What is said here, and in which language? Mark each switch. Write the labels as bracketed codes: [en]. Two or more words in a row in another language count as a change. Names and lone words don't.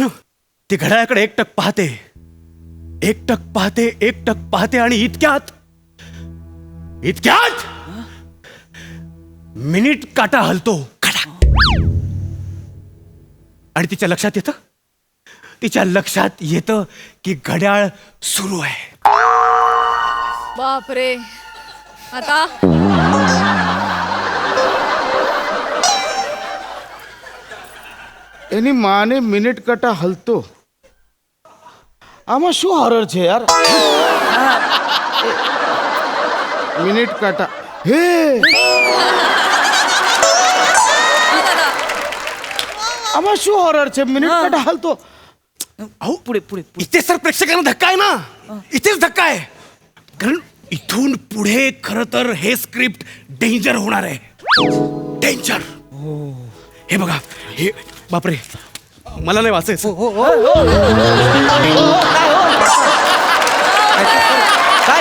[mr] ती घड्याळाकडे एकटक पाहते आणि इतक्यात मिनिट काटा हलतो. आणि तिच्या लक्षात येतं की घड्याळ सुरू आहे. बापरे. आता [gu] એની માને [mr] मिनिट काटा हलतो. [gu] આમાં શું હોરર છે યાર. [mr] मिनिट काटा हे आम्हा [gu] શું હોરર છે. [mr] मिनिट काटा हलतो. अहो पुढे इथे सर प्रेक्षकांना धक्का आहे ना. इथेच धक्का आहे कारण इथून पुढे खर तर हे स्क्रिप्ट डेंजर होणार आहे. डेंजर. हे बघा हे बापरे मला नाही वाचायचं.